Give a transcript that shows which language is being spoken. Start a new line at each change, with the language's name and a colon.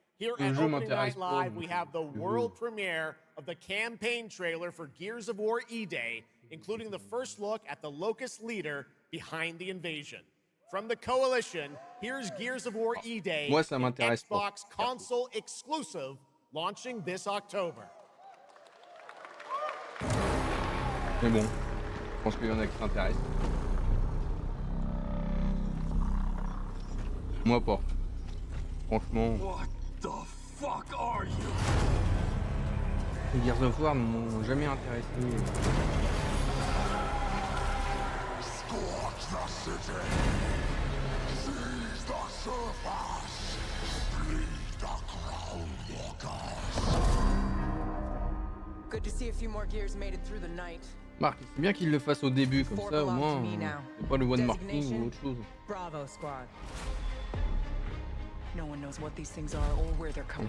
English: Here at Opening Night Live, we have the world premiere of the campaign trailer for Gears of War E-Day, including the first look at the Locust leader behind the invasion. From the Coalition, here's Gears of War E-Day,
French: Moi, ça
English: an
French: m'intéresse
English: Xbox console exclusive, launching this October.
French: Mais bon, je pense qu'il y en a qui s'intéressent. Moi pas. Franchement.
English: What the fuck are you?
French: Les Gears of War ne m'ont jamais intéressé.
English: Scorch the city. Seize the surface. Bleed the ground walkers. Good to see a few more gears made it through the night.
French: Marc, c'est bien qu'il le fasse au début, comme ça au moins c'est pas le one marking ou autre chose.
English: Bravo, squad. No one knows what these things are or where they're coming